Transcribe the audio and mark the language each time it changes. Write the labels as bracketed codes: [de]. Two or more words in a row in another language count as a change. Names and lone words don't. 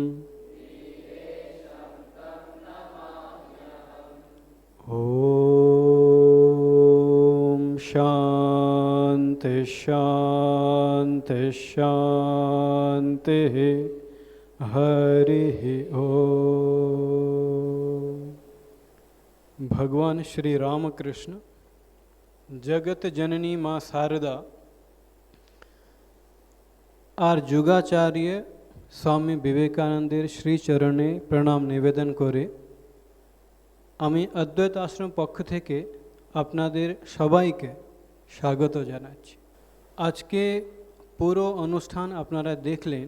[sa] ॐ शान्ति शान्ति शान्तिः। हरिः ॐ। [bn] भगवान श्री रामकृष्ण जगत जननी माँ शारदा আর যুগাচার্য স্বামী বিবেকানন্দের শ্রীচরণে প্রণাম নিবেদন করে আমি অদ্বৈত আশ্রম পক্ষ থেকে আপনাদের সবাইকে স্বাগত জানাচ্ছি। আজকে পুরো অনুষ্ঠান আপনারা দেখলেন।